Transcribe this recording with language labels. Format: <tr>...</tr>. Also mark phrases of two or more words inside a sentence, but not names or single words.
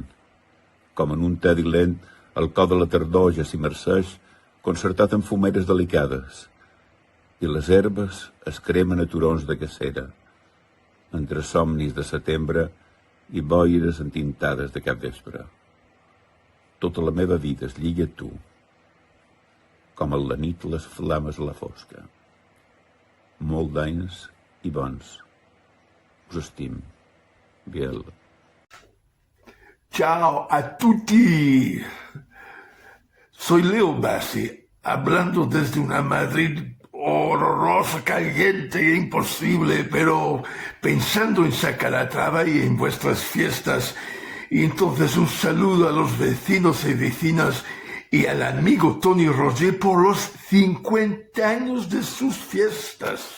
<ca>Com en un tedi lent, el cor de la tardor ja s'immerseix, concertat en fumeres delicades, i les herbes es cremen a turons de cacera, entre somnis de setembre i boires entintades de capvespre. Tota la meva vida es lliga a tu, com a la nit les flames a la fosca. Molt d'anys i bons. Us estim. Biel.</ca> <it>Ciao a tutti.</it> <es>Soy Leo Bassi, hablando desde una Madrid horrorosa, caliente e imposible, pero pensando en Calatrava y en vuestras fiestas. Y entonces un saludo a los vecinos y vecinas y al amigo Tony Roger por los 50 años de sus fiestas.</es>